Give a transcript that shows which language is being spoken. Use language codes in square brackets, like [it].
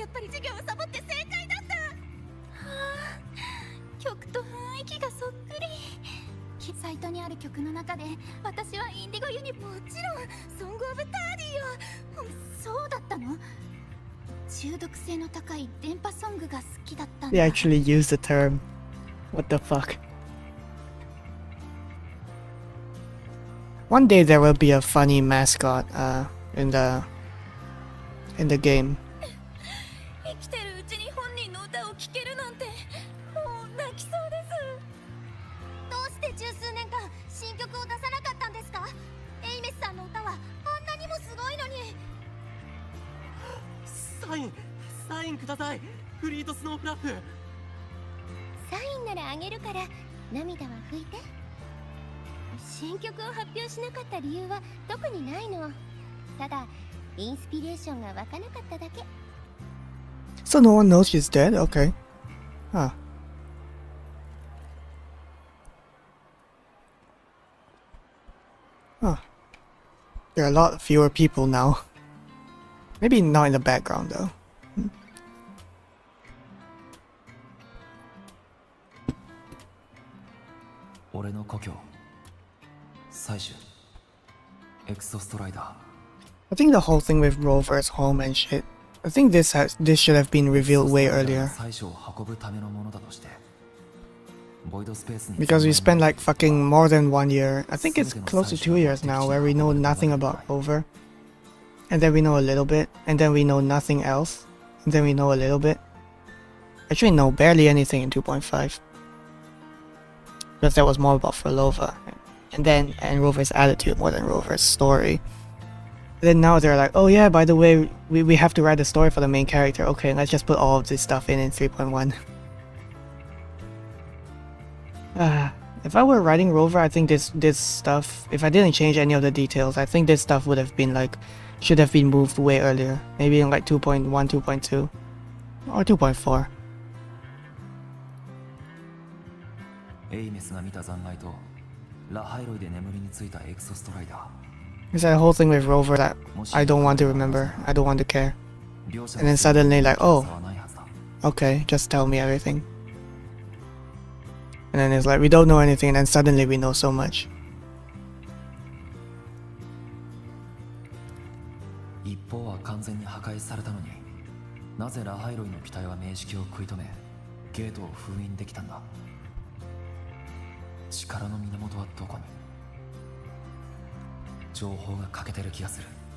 [ja] やっぱり授業をサボって正解だった。はあ、曲と雰囲気がそっくり。サイトにある曲の中で私はインディゴユニ、もちろんソングオブターディよ。そうだったの？中毒性の高い電波ソングが好きだったんだ。 [en] They actually use the term. What the fuck? One day there will be a funny mascot in the game. [ja] 生きてるうちに本人の歌を聴けるなんてもう泣きそうです。どうして十数年間新曲を出さなかったんですか？エイメスさんの歌はあんなにもすごいのに。サインください。フリートスノーフラップ。サインならあげるから涙は拭いて。新曲を発表しなかった理由は特にないの。ただインスピレーションが湧かなかっただけ。 [en] So no one knows she's dead? Okay. Huh. Huh. There are a lot fewer people now. Maybe not in the background though. [ja] 俺の故郷採取エクソストライダー。 [en] I think the whole thing with Rover's home and shit. I think this should have been revealed way earlier. [ja] 採取を運ぶためのものだとして、ボイドスペースに [en] Because we spent like fucking more than 1 year. I think it's close to 2 years now where we know nothing about Rover. And then we know a little bit. And then we know nothing else. And then we know a little bit. Actually no, barely anything in 2.5. Because that was more about Frolova. And Rover's attitude more than Rover's story. And then now they're like, oh yeah, by the way, we have to write a story for the main character. Okay, let's just put all of this stuff in 3.1. If I were writing Rover, I think this stuff, if I didn't change any of the details, I think this stuff would have been like, should have been moved way earlier. Maybe in like 2.1, 2.2, or 2.4. [ja] エイメスが見た残骸とラハイロイで眠りについたエクソストライダー。 [en] It's that whole thing with Rover that I don't want to remember, I don't want to care. And then suddenly like, oh, okay, just tell me everything. And then it's like, we don't know anything, and then suddenly we know so much. [ja] 一方は完全に破壊されたのに、なぜラハイロイの機体は明式を食い止め、ゲートを封印できたんだ。力の源はどこに？情報が欠けてる気がする。